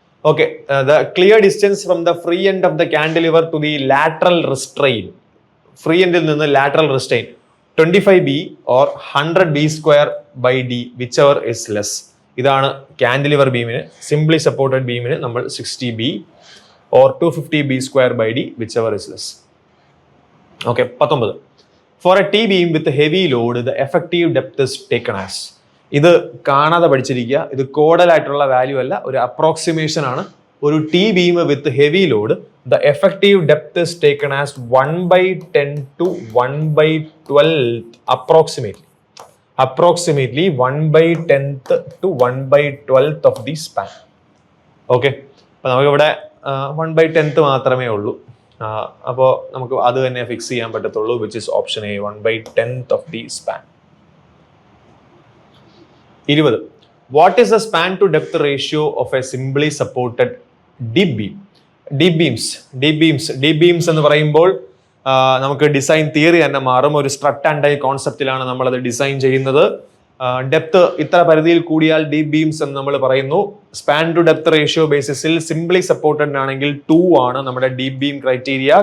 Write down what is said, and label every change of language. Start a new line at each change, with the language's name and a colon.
English: Okay, the clear distance from the free end of the cantilever to the lateral restraint.
Malayalam: Free എൻഡിൽ നിന്ന് lateral restrain
English: 25B or 100B²/D, whichever is less.
Malayalam: ഇതാണ് cantilever ബീമിന്. Simply supported ബീമിന് നമ്മൾ
English: 60B or 250B²/D, whichever is less. Okay, 19. For a T-beam with heavy load, the effective depth is taken as.
Malayalam: ഇത് കാണാതെ പഠിച്ചിരിക്കുക. ഇത് caudal ആയിട്ടുള്ള value അല്ല, ഒരു approximation ആണ്.
English: ഒരു T beam with heavy load, the effective depth is taken as 1/10 to 1/12 approximately. Approximately 1/10th to 1/12th of the span.
Malayalam: Okay, അപ്പോൾ നമുക്കിവിടെ 1/10th മാത്രമേ ഉള്ളൂ. അപ്പോൾ നമുക്ക് അത് തന്നെ ഫിക്സ് ചെയ്യാൻ പറ്റത്തുള്ളൂ,
English: which is option A, 1/10th of the span. 20. What is the span to depth ratio of a simply supported deep beam?
Malayalam: Deep beams എന്ന് പറയുമ്പോൾ നമുക്ക് ഡിസൈൻ തിയറി തന്നെ മാറും. ഒരു സ്ട്രട്ട് ആൻഡ് ഡൈ കോൺസെപ്റ്റിലാണ് നമ്മളത് ഡിസൈൻ ചെയ്യുന്നത്. ഡെപ്ത് ഇത്ര പരിധിയിൽ കൂടിയാൽ ഡീപ് ബീംസ് എന്ന് നമ്മൾ പറയുന്നു. Span to depth ratio ബേസിസിൽ simply supported ആണെങ്കിൽ 2 ആണ് നമ്മുടെ ഡീപ് ബീം ക്രൈറ്റീരിയ.